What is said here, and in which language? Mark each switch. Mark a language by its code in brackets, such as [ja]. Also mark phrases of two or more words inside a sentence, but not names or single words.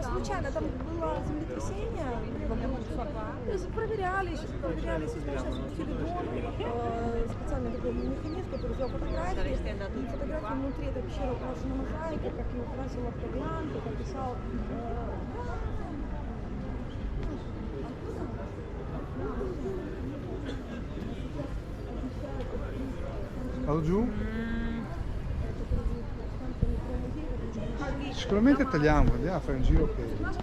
[ru] Случайно, там было землетрясение, проверяли, сейчас включили дрон, специальный такой механизм, который сделал фотографии, и фотографии внутри этой пещеры украшены мозаикой, как ее украсила Флавиан, как описал. [it] Vado giù? Sicuramente tagliamo, andiamo a fare un giro che...